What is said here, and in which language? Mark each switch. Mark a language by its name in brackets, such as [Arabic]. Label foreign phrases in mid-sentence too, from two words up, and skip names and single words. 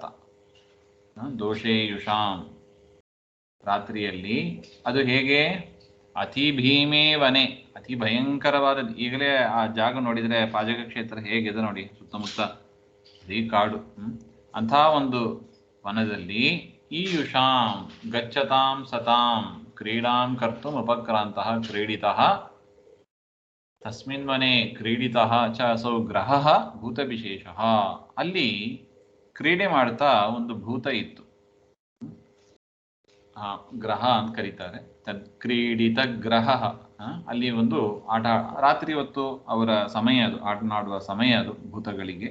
[Kannada] ದೋಷೇಯುಷಾಂ ರಾತ್ರಿಯಲ್ಲಿ. ಅದು ಹೇಗೆ? [Sanskrit] ಅತಿ ಭೀಮೇ ವನೆ, [Kannada] ಅತಿ ಭಯಂಕರವಾದ. ಈಗಲೇ ಆ ಜಾಗ ನೋಡಿದರೆ ಪಾಜಕ ಕ್ಷೇತ್ರ ಹೇಗಿದೆ ನೋಡಿ, ಸುತ್ತಮುತ್ತ ಅದೇ ಕಾಡು. ಅಂಥ ಒಂದು ವನದಲ್ಲಿ [Sanskrit] ಈ ಯುಷಾಂ ಗಚ್ಚತಾಂ ಸತಾಂ ಕ್ರೀಡಾಂ ಕರ್ತುಂ ಉಪಕ್ರಾಂತಃ ಕ್ರೀಡಿತಃ ತಸ್ಮಿನ್ ವನೆ ಕ್ರೀಡಿತಃ ಚ ಅಸೌ ಗ್ರಹಃ ಭೂತವಿಶೇಷಃ. [Kannada] ಅಲ್ಲಿ ಕ್ರೀಡೆ ಮಾಡ್ತಾ ಒಂದು ಭೂತ ಇತ್ತು. ಗ್ರಹ ಅಂತ ಕರೀತಾರೆ. [Sanskrit] ತದ್ ಕ್ರೀಡಿತ ಗ್ರಹ. [Kannada] ಅಲ್ಲಿ ಒಂದು ಆಟ, ರಾತ್ರಿ ಹೊತ್ತು ಅವರ ಸಮಯ ಅದು, ಆಟನಾಡುವ ಸಮಯ ಅದು ಭೂತಗಳಿಗೆ.